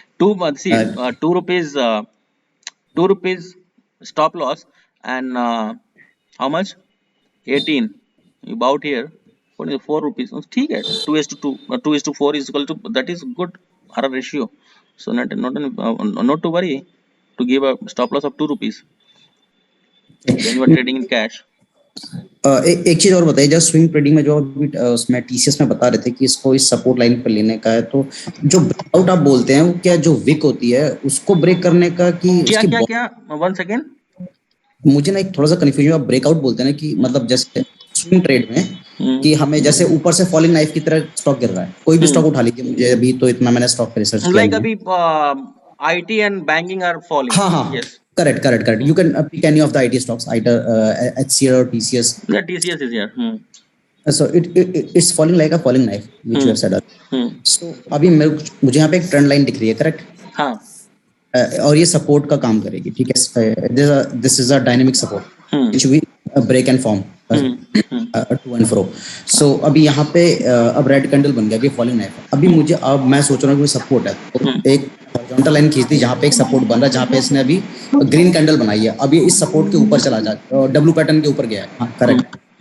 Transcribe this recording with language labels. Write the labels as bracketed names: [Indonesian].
[English] 2 rupees stop loss, and how much? 18. About here, 4 rupees. [Hindi] ठीक है. [English] 2:2, 2:4 is equal to, that is good error ratio. So not to worry to give a stop loss of 2 rupees when you are trading in cash. [Hindi] एक चीज और बताइए, जब swing trading में जो उसमें टीसीएस में बता रहे थे कि इसको इस सपोर्ट लाइन पर लेने का है, तो जो ब्रेकआउट आप बोलते हैं वो क्या जो विक होती है उसको ब्रेक करने का कि क्या 1 सेकंड मुझे ना एक थोड़ा सा कंफ्यूजन. आप ब्रेकआउट बोलते हैं ना कि मतलब जैसे स्विंग ट्रेड में कि हमें जैसे ऊपर से फॉलिंग नाइफ की तरह स्टॉक गिर रहा है, कोई भी स्टॉक उठा लीजिए, मुझे अभी तो इतना मैंने स्टॉक पे रिसर्च किया लाइक अभी [English] IT and banking are falling. Yes. Correct. You can pick any of the IT stocks, either HCL or TCS. Yeah, TCS is here. So it's falling like a falling knife, which you have said. [Hindi] So अभी मुझे यहाँ पे एक trend line दिख रही है, correct? हाँ. और ये सपोर्ट का काम करेगी, ठीक है? [English] This is a dynamic support, which we break and form. To and fro. [Hindi] सो अभी यहाँ पे अब रेड कैंडल बन गया, अभी फॉलिंग नाइफ। अभी मुझे, अब मैं सोच रहा हूँ कि सपोर्ट है, तो एक हॉरिजॉन्टल लाइन खींच दी जहाँ पे एक सपोर्ट बन रहा है, जहाँ पे इसने अभी ग्रीन कैंडल बनाई है। अभी इस सपोर्ट के ऊपर चला जाए, डब्ल्यू पैटर्न के ऊपर गया है। हाँ करेक्ट।